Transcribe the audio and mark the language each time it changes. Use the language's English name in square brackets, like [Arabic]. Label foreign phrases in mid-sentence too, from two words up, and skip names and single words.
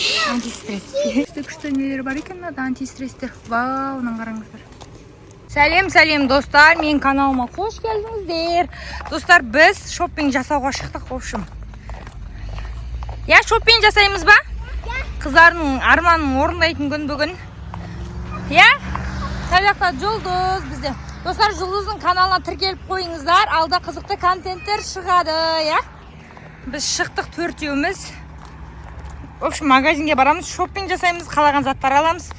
[Kazakh] антистресс. Күшті нелер бар екен мынада антистресстер. Вау, мынаны қараңыздар. Сәлем достар, мен каналыма қош келдіңіздер. Достар, біз шоппинг жасауға шықтық, [Russian] в общем. [Kazakh] Я шоппинг жасаймыз ба? Қыздардың арманын орындайтын күн бүгін. Я? Сәлақта Жұлдыз бізде. Достар, Жұлдыздың каналына тіркеліп қойыңыздар. Алда қызықты контенттер шығады, я? Біз шықтық төртеуміз. [Russian] В общем, [Kazakh] магазинге барамыз, шоппинг жасаймыз, қалаған заттар аламыз.